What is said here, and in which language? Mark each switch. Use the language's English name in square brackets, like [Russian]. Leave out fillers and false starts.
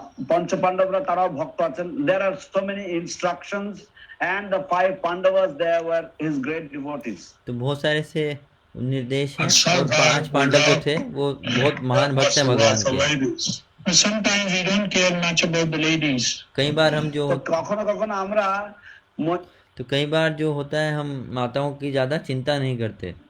[Bangla] পঞ্চপাণ্ডবরা তারাও ভক্ত আছেন। [English] There are so many instructions and the 5 Pandavas there were his great devotees. [Hindi] तो बहुत सारे से निर्देश हैं और 5 पांडव जो थे वो बहुत महान भक्त हैं भगवान के। [English] Sometimes we don't care much about the ladies. [Hindi] कई बार हम जो [Bangla] কখনো কখনো আমরা [Hindi] तो कई बार जो होता है हम माताओं की ज्यादा चिंता नहीं करते।